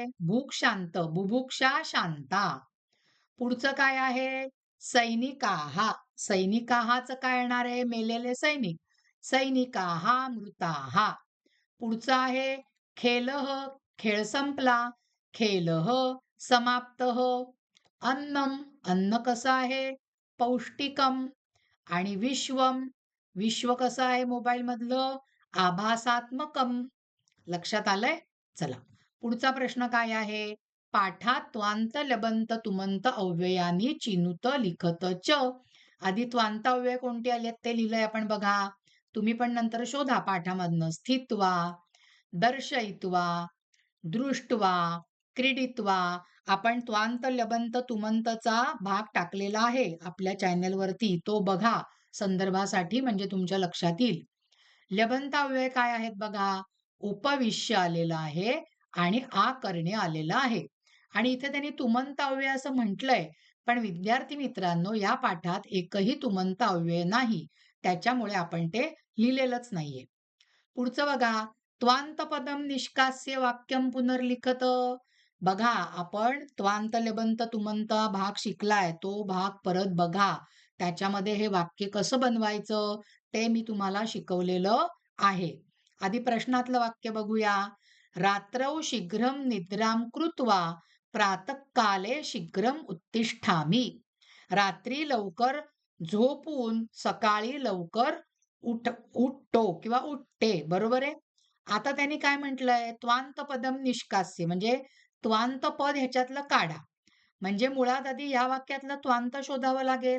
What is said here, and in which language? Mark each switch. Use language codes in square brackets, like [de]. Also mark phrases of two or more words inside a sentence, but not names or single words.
[mr] भूक शांत. [sa] बुभुक्षा शांता. [mr] पुढचं काय आहे? [sa] सैनिकाहा. [mr] सैनिकाहाचं काय येणार आहे? मेलेले सैनिक. [sa] सैनिकाहा मृताहा. [mr] पुढचं आहे खेलह. खेळ संपला. [sa] खेलह समाप्तः. अन्नम, [mr] अन्न कसं आहे? [sa] पौष्टिकम. [mr] आणि विश्वम, विश्व कसं आहे मोबाईल मधलं? आभासात्मकम. लक्षात आलंय? चला, पुढचा प्रश्न काय आहे? [sa] पाठात त्वांत लबंत तुमंत अव्ययानी चिनुत लिखत च. [mr] आधी त्वांत अव्यय कोणते आलेत ते लिहिलंय आपण बघा. तुम्ही पण नंतर शोधा पाठामधनं. [sa] स्थित्वा, दर्शयित्वा, दृष्ट्वा, क्रीडित्वा. [mr] आपण त्वांत लबंत तुमंतचा भाग टाकलेला आहे आपल्या चॅनल वरती, तो बघा संदर्भासाठी, म्हणजे तुमच्या लक्षात येईल. लबंत अव्यय काय आहेत बघा. उपविश्य आलेलं आहे आणि आ करणे आलेलं आहे. आणि इथे त्यांनी तुमंत अव्यय असं म्हटलंय, पण विद्यार्थी मित्रांनो या पाठात एकही तुमंत अव्यय नाही, त्याच्यामुळे आपण ते लिहिलेलंच नाहीये. पुढचं बघा. [sa] त्वांत पदम निष्कास्य वाक्यम पुनर्लिखत. [mr] बघा, आपण त्वांत लबंत तुमंत भाग शिकलाय, तो भाग परत बघा. त्याच्यामध्ये हे वाक्य कसं बनवायचं ते मी तुम्हाला शिकवलेलं आहे. आधी प्रश्नातलं वाक्य बघूया. [sa] रात्रौ शीघ्रं निद्रां कृत्वा प्रातःकाले शीघ्रं उत्तिष्ठामि. [mr] रात्री लवकर झोपून सकाळी लवकर उठतो किंवा उठते. बरोबर आहे. आता त्यांनी काय म्हटलंय? [sa] त्वांत पदम निष्कास्य, [mr] म्हणजे त्वांत पद ह्याच्यातलं काढा. म्हणजे मुळात आधी या वाक्यातलं त्वांत शोधावं लागेल.